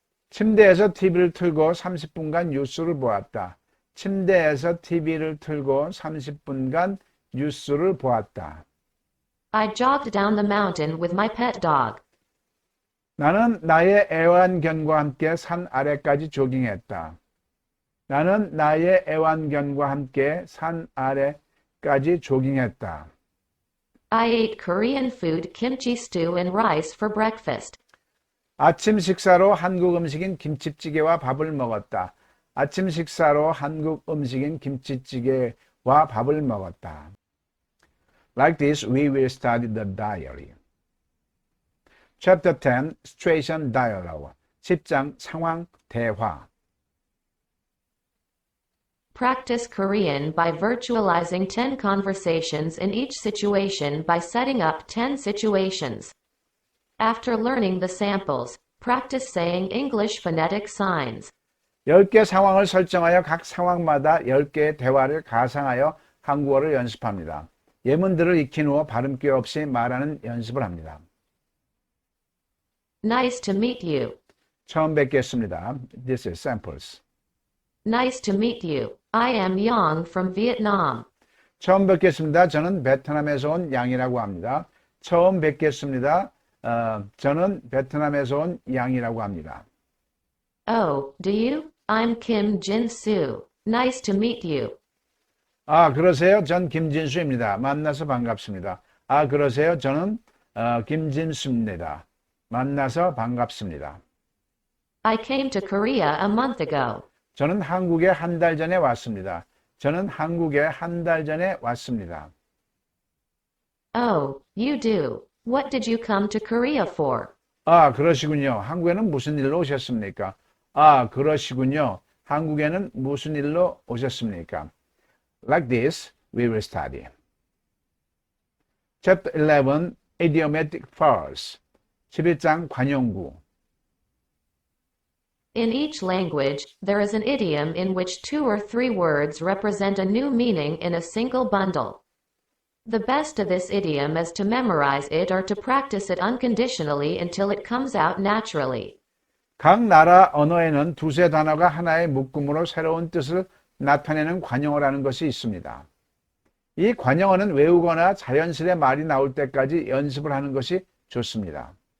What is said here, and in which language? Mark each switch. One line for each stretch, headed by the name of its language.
Korean: 침대에서 TV를 틀고 30분간 뉴스를 보았다. 침대에서 TV를 틀고 30분간 뉴스를 보았다.
English: I jogged down the mountain with my pet dog.
Korean: 나는 나의 애완견과 함께 산 아래까지 조깅했다. 나는 나의 애완견과 함께 산 아래까지 조깅했다.
English: I ate Korean food kimchi stew and rice for breakfast.
Korean: 아침 식사로 한국 음식인 김치찌개와 밥을 먹었다. 아침 식사로 한국 음식인 김치찌개와 밥을 먹었다.
English: Like this, we will study the diary. Chapter 10, Situation Dialogue.
Korean: 10장 상황 대화.
English: Practice Korean by virtualizing 10 conversations in each situation by setting up 10 situations. After learning the samples, practice saying English phonetic signs.
Korean: 10개 상황을 설정하여 각 상황마다 10개의 대화를 가상하여 한국어를 연습합니다. 예문들을 익힌 후 발음기 없이 말하는 연습을 합니다.
English: Nice to meet you.
Korean: 처음 뵙겠습니다.
English: This is samples. Nice to meet you. I am Yang from Vietnam.
Korean: 처음 뵙겠습니다. 저는 베트남에서 온 양이라고 합니다. 처음 뵙겠습니다. 저는 베트남에서 온 양이라고 합니다.
English: Oh, do you? I'm Kim Jin-soo. Nice to meet you.
Korean: 아, 그러세요? 전 김진수입니다. 만나서 반갑습니다. 아, 그러세요? 저는 김진수입니다. 만나서 반갑습니다.
English: I came to Korea a month ago.
Korean: 저는 한국에 한 달 전에 왔습니다. 저는 한국에 한 달 전에 왔습니다.
English: Oh, you do. What did you come to Korea for?
Korean: 아, 그러시군요. 한국에는 무슨 일로 오셨습니까? 아, 그러시군요. 한국에는 무슨 일로 오셨습니까?
English: Like this, we will study. Chapter 11, Idiomatic Phrase.
Korean: 11장 관용구.
English: In each language, there is an idiom in which 2 or 3 words represent a new meaning in a single bundle. The best of this idiom is to memorize it or to practice it unconditionally until it comes out naturally.
Korean: 각 나라 언어에는 두세 단어가 하나의 묶음으로 새로운 뜻을 나타내는 관용어를 하는 것이 있습니다. 이 관용어는 외우거나 자연스레 말이 나올 때까지 연습을 하는 것이 좋습니다.